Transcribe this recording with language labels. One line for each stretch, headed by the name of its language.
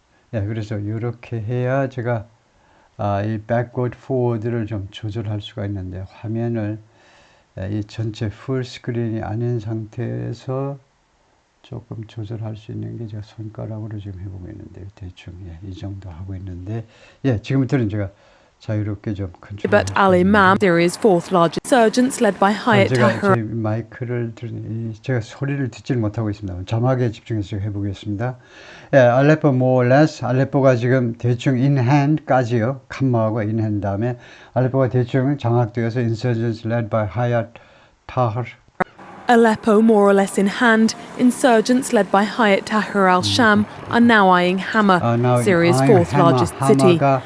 Korean: 그래서 이렇게 해야 제가 이 backward forward를 좀 조절할 수가 있는데 화면을 이 전체 풀 스크린이 아닌 상태에서 조금 조절할 수 있는 게 제가 손가락으로 지금 해보고 있는데 대충 이 정도 하고 있는데 지금부터는 제가 자유롭게 좀
English: But al-Imam, Syria's fourth largest insurgents led by Hayat
Korean: 제가
English: Tahrir.
Korean: 제 마이크를 제가 소리를 듣질 못하고 있습니다. 자막에 집중해서 해보겠습니다. 알레포
English: more or less
Korean: 알레포가 지금 대충 in hand까지요. 칸마하고 in hand 다음에 알레포가 대충 장악되어서
English: insurgents led by Hayat Tahrir. Aleppo more or less in hand, insurgents led by Hayat Tahrir al-Sham are now eyeing Hama, Syria's fourth largest city.